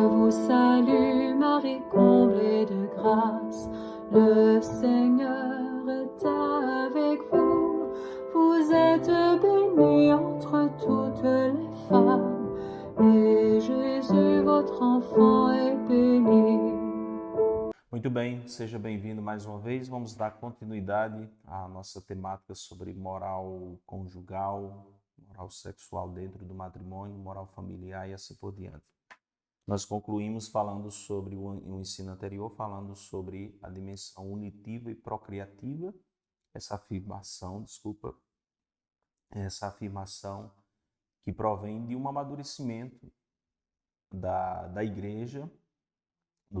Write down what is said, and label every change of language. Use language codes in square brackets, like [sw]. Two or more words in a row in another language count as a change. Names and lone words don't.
[fr] salue Marie, comblée de grâce, le Seigneur est avec vous. Vous êtes bénie entre toutes les femmes, et Jésus, votre enfant, est béni. [pt] Muito bem, seja bem-vindo mais uma vez. Vamos dar continuidade à nossa temática sobre moral conjugal, moral sexual dentro do matrimônio, moral familiar e assim por diante. Nós concluímos falando sobre o ensino anterior, falando sobre a dimensão unitiva e procriativa, essa afirmação que provém de um amadurecimento da igreja, do